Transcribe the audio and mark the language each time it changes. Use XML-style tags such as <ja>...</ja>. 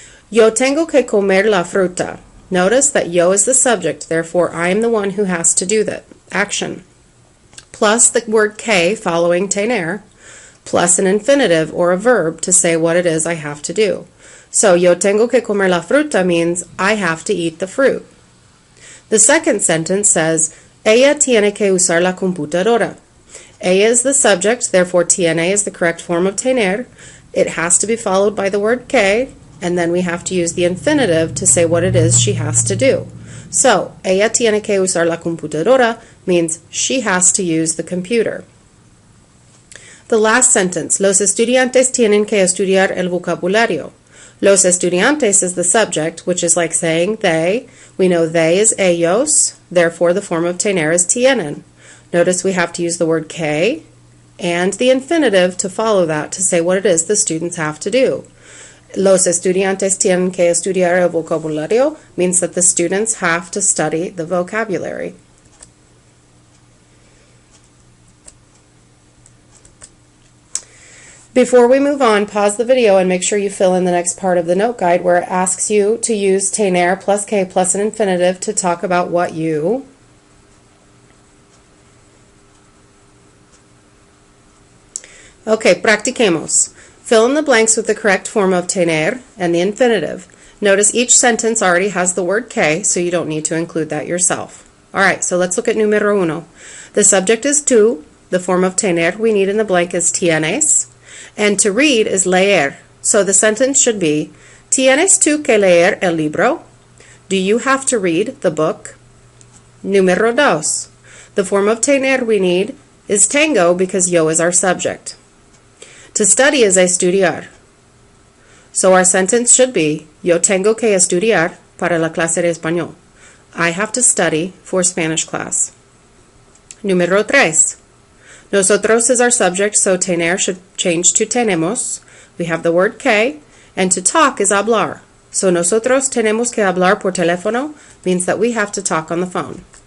<es>Yo tengo que comer la fruta.</es> <en>Notice that yo is the subject, therefore I am the one who has to do that action. Plus the word que following tener, plus an infinitive or a verb to say what it is I have to do. So</en> <es>yo tengo que comer la fruta</es> <en>means I have to eat the fruit. The second sentence says,</en> <es>ella tiene que usar la computadora.</es> <en>Ella is the subject, therefore tiene is the correct form of tener. It has to be followed by the word que, and then we have to use the infinitive to say what it is she has to do. So,</en> <es>ella tiene que usar la computadora</es> <en>means she has to use the computer. The last sentence,</en> <es>los estudiantes tienen que estudiar el vocabulario.</es> <en>Los estudiantes is the subject, which is like saying they. We know they is ellos, therefore the form of tener is tienen. Notice we have to use the word que and the infinitive to follow that to say what it is the students have to do.</en> <es>Los estudiantes tienen que estudiar el vocabulario</es> <en>means that the students have to study the vocabulary. Before we move on, pause the video and make sure you fill in the next part of the note guide where it asks you to use tener plus que plus an infinitive to talk about what you Okay, practiquemos. Fill in the blanks with the correct form of tener and the infinitive. Notice each sentence already has the word que, so you don't need to include that yourself. Alright, so let's look at número uno. The subject is tú. The form of tener we need in the blank is tienes. And to read is leer. So the sentence should be,</en> <es>¿Tienes tú que leer el libro?</es> <en>Do you have to read the book? Número dos. The form of tener we need is tengo because yo is our subject. To study is estudiar. So our sentence should be,</en> <es>yo tengo que estudiar para la clase de español.</es> <en>I have to study for Spanish class. Número tres. Nosotros is our subject, so tener should change to tenemos. We have the word que, and to talk is hablar. So</en> <es>nosotros tenemos que hablar por teléfono</es> <en>means that we have to talk on the phone.</en>